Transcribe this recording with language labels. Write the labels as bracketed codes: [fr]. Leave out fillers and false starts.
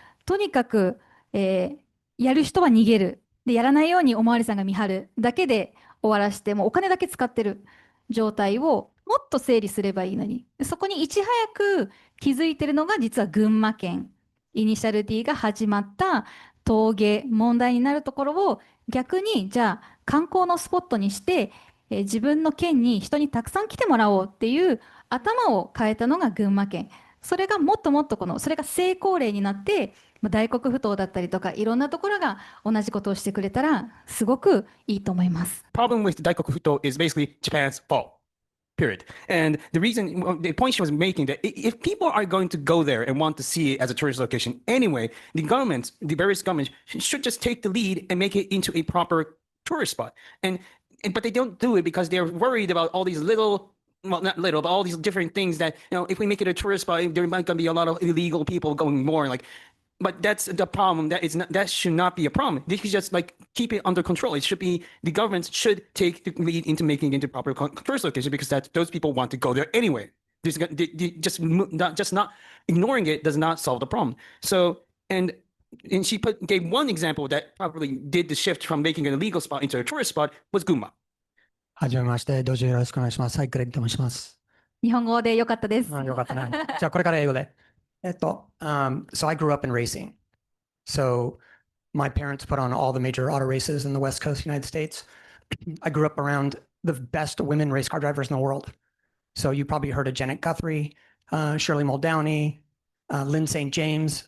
[ja] とにかく、やる人は逃げるでやらないようにおまわりさんが見張るだけで終わらしてもうお金だけ使ってる状態をもっと整理すればいいのにそこにいち早く気づいてるのが実は群馬県イニシャル D が始まった峠問題になるところを逆にじゃあ観光のスポットにして、自分の県に人にたくさん来てもらおうっていう頭を変えたのが群馬県。それがもっともっとそれが成功例になって大黒ふ頭だったりとかいろんなところが同じことをしてくれたらすごくいいと思います。 [en] Problem with Daikokufuto is basically Japan's fault. Period. And the point she was making that if people are going to go there and want to see it as a tourist location anyway, the various governments should just take the lead and make it into a proper tourist spot. But they don't do it because they're worried about all these little well, not little, but all these different things that, if we make it a tourist spot, there might gonna be a lot of illegal people going more. Like, but that's the problem. That should not be a problem. They should just like keep it under control. It should be the government should take the lead into making it into proper tourist location because those people want to go there anyway. Just not ignoring it does not solve the problem. So and she gave one example that probably did the shift from making an illegal spot into a tourist spot was Gunma. [ja] はじめまして、どうぞよろしくお願いします。はい、クレディと申します。日本語でよかったです。よかったね。じゃあ、これから英語で。 [en] So I grew up in racing. So my parents put on all the major auto races in the West Coast of the United States. I grew up around the best women race car drivers in the world. So you probably heard of Janet Guthrie, Shirley Muldowney, Lynn St. James.